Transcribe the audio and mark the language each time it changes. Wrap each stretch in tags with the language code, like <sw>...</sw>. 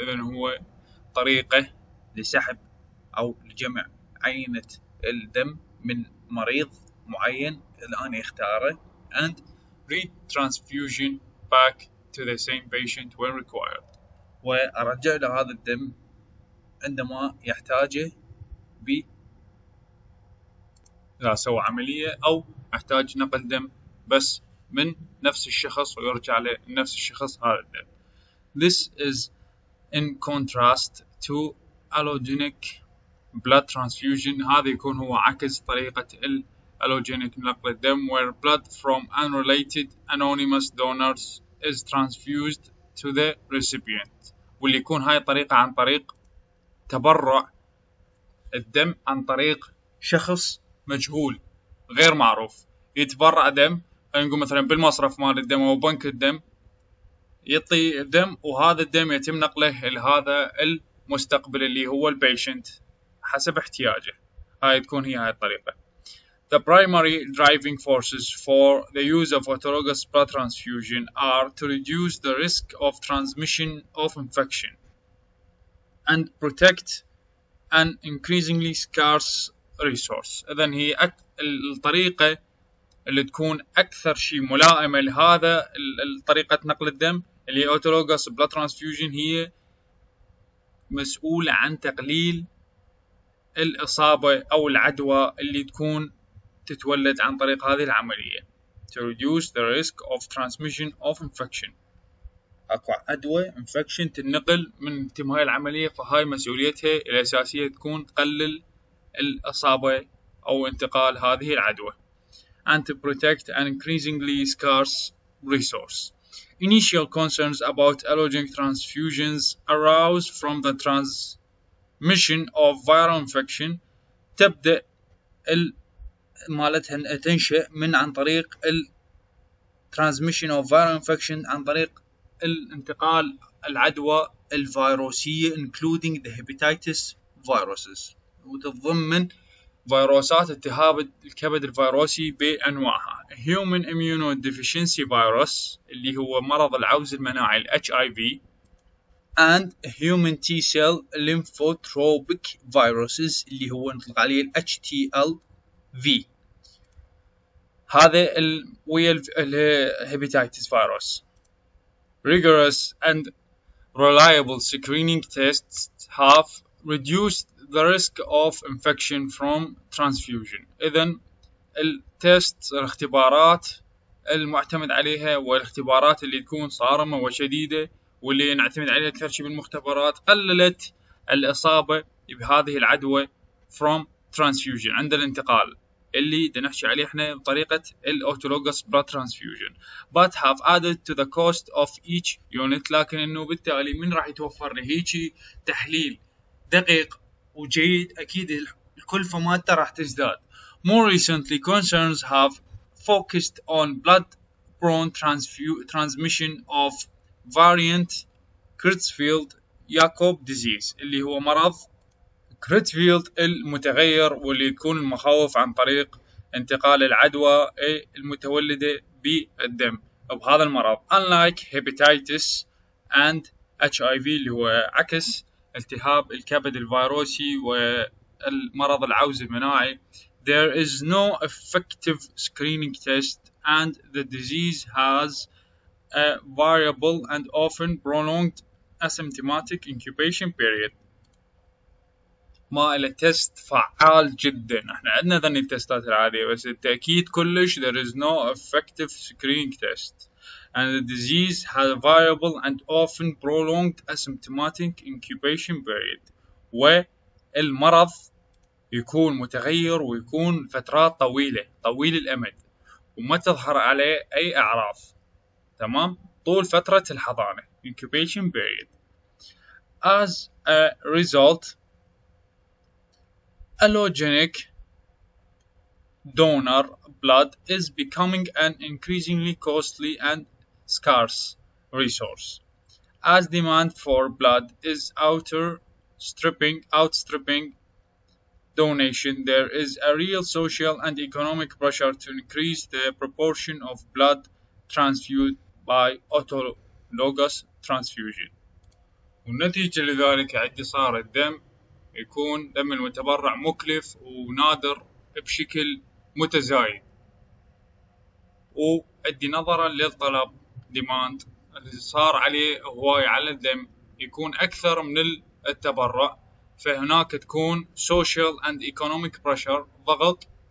<ar>إذن هو طريقة لسحب أو لجمع عينة الدم من مريض معين الآن يختاره</ar> <en>and retransfusion back to the same patient when required.</en> <ar>وأرجع له هذا الدم عندما يحتاجه لا سوى عملية أو أحتاج نقل دم بس من نفس الشخص ويرجع لنفس الشخص هذا الدم.</ar> <en>This is in contrast to allogenic blood transfusion.</en> <ar>هذا يكون هو عكس طريقة allogenic نقل الدم</ar> <en>where blood from unrelated anonymous donors is transfused to the recipient.</en> <ar>واللي يكون هاي الطريقة عن طريق تبرع الدم عن طريق شخص مجهول غير معروف يتبرع دم، نقول مثلا بالمصرف مال الدم أو بنك الدم يعطي الدم وهذا الدم يتم نقله لهذا المستقبل اللي هو البيشنت حسب احتياجه. هاي تكون هاي الطريقة.</ar> <en>The primary driving forces for the use of autologous blood transfusion are to reduce the risk of transmission of infection and protect an increasingly scarce resource.</en> <ar>إذن هي الطريقة اللي تكون أكثر شيء ملائمة لهذا الطريقة نقل الدم اللي</ar> <en>Autologous blood transfusion</en> <ar>هي مسؤولة عن تقليل الإصابة أو العدوى اللي تكون تتولد عن طريق هذه العملية.</ar> <en>To reduce the risk of transmission of infection.</en> <ar>أكو عدوى infection تنقل من تم هاي العملية، فهاي مسؤوليتها الأساسية تكون تقلل الإصابة أو انتقال هذه العدوى.</ar> <en>And to protect an increasingly scarce resource. Initial concerns about allogenic transfusions arouse from the transmission of viral infection.</en> <ar>تبدأ مالتها تنشأ من عن طريق</ar> <en>transmission of viral infection</en> <ar>عن طريق الانتقال العدوى الفيروسية</ar> <en>including the hepatitis viruses،</en> <ar>وتتضمن فيروسات التهاب الكبد الفيروسي بأنواعها.</ar> <en>Human immunodeficiency virus</en> <ar>اللي هو مرض العوز المناعي ال HIV</ar> <en>and Human T-cell lymphotropic viruses</en> <ar>اللي هو نطلق عليه ال HTLV. هذا ويا ال hepatitis virus.</ar> <en>Rigorous and reliable screening tests have reduced the risk of infection from transfusion.</en> <ar>إذن التست الاختبارات المعتمد عليها والاختبارات اللي تكون صارمة وشديدة واللي نعتمد عليها أكثر شيء بالمختبرات قللت الإصابة بهذه العدوى</ar> <en>from transfusion</en> <ar>عند الانتقال اللي نحكي عليه احنا بطريقة</ar> <en>Autologous blood transfusion but have added to the cost of each unit.</en> <ar>لكن انه بالتالي من راح يتوفر له هيجي تحليل دقيق وجيد أكيد الكلفة مالته راح تزداد.</ar> <en>More recently concerns have focused on blood-borne transmission of variant Creutzfeldt-Jakob disease</en> <ar>اللي هو مرض كريتفيلد المتغير، واللي يكون المخاوف عن طريق انتقال العدوى المتولدة بالدم بهذا المرض.</ar> <en>Unlike hepatitis and HIV</en> <ar>اللي هو عكس التهاب الكبد الفيروسي والمرض العوز المناعي,</ar> <en>there is no effective screening test and the disease has a variable and often prolonged asymptomatic incubation period.</en> <ar>ما إلى تست فعال جدا. احنا عندنا ذني التستات العادية بس التأكيد كلش</ar> <en>there is no effective screening test and the disease has a variable and often prolonged asymptomatic incubation period.</en> <ar>والمرض يكون متغير ويكون فترات طويلة طويل الأمد وما تظهر عليه أي أعراض. تمام، طول فترة الحضانة incubation period.</ar> <en>As a result, allogenic donor blood is becoming an increasingly costly and scarce resource, as demand for blood is outstripping donation. There is a real social and economic pressure to increase the proportion of blood transfused by autologous transfusion.</en> <ar>والنتيجة لذلك عندي صار الدم يكون دم المتبرع مكلف ونادر بشكل متزايد، وعندي نظرا للطلب demand اللي صار عليه هواي على الدم يكون أكثر من التبرع، فهناك تكون</ar> <en>social and economic pressure</en> <ar>ضغط</ar>